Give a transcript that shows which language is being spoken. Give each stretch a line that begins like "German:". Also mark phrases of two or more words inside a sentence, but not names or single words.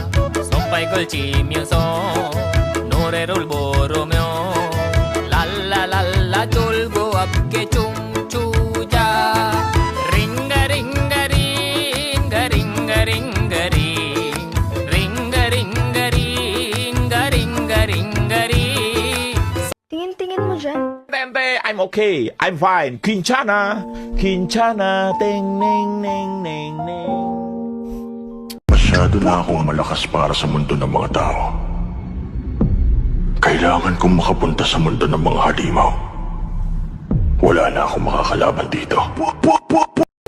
Korean: 손발 걸치면서 노래를 부르며 랄라랄라 돌고 함께 춤추자. 링가링가링가링가링가링 링가링가링가링가링
Filipino: Tingin-tingin mo dyan.
English: Tempe, I'm okay. I'm fine. Quinchana. Quinchana. Ting, ning, ning, ning, ning.
Filipino: Masyado na akong malakas para sa mundo ng mga tao. Kailangan kong makapunta sa mundo ng mga halimaw. Wala na akong makakalaban dito.